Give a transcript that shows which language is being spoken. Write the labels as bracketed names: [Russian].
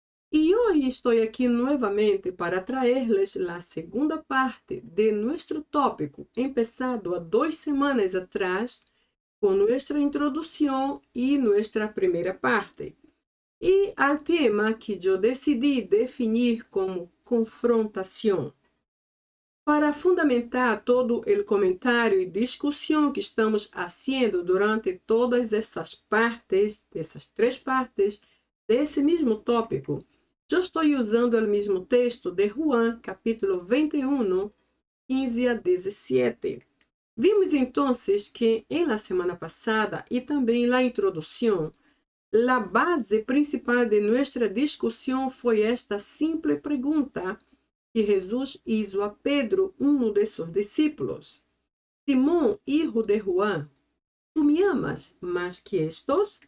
[Spanish] Y hoy estoy aquí nuevamente para traerles la segunda parte de nuestro tópico, empezado a 2 semanas atrás, con nuestra introducción y nuestra primera parte, y al tema que yo decidí definir como confrontación. [Portuguese] Para fundamentar todo o comentário e discussão que estamos fazendo durante todas essas partes, essas 3 partes, desse mesmo tópico, eu estou usando o mesmo texto de Juan, capítulo 21, 15 a 17. Vimos então que em la semana passada e também na introdução, a base principal de nossa discussão foi esta simples pergunta que Jesus [Spanish] hizo [Portuguese] a Pedro, de seus discípulos. [Spanish] Simón, hijo de Juan, ¿tú me amas más que estos?